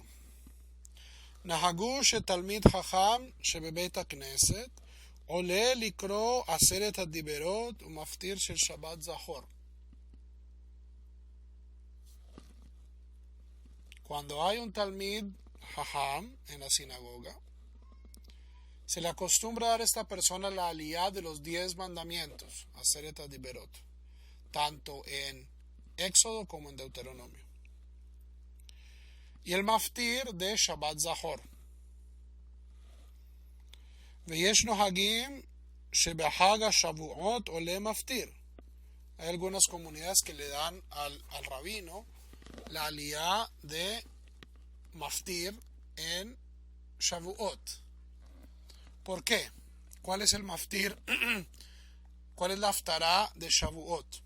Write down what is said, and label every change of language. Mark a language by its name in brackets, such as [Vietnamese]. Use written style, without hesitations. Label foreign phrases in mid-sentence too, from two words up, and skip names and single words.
[Hebrew] נהגו שתלמיד חכם שבבית הכנסת עולה לקרוא 10 הדיברות ומפטיר של שבת זכור. [Spanish] Cuando hay un [Hebrew] תלמיד חכם [Spanish] en la sinagoga, se le acostumbra a dar a esta persona la aliyah de los 10 mandamientos, [Hebrew] עשרת דיברות, [Spanish] tanto en Éxodo como en Deuteronomio. Y el maftir de Shabbat Zahor. [Hebrew] ויש נוהגים שבחג השבועות עולה מפטיר. [Spanish] Hay algunas comunidades que le dan al rabino la aliyah de maftir en Shavuot. ¿Por qué? ¿Cuál es el maftir? ¿Cuál es la haftará de Shavuot?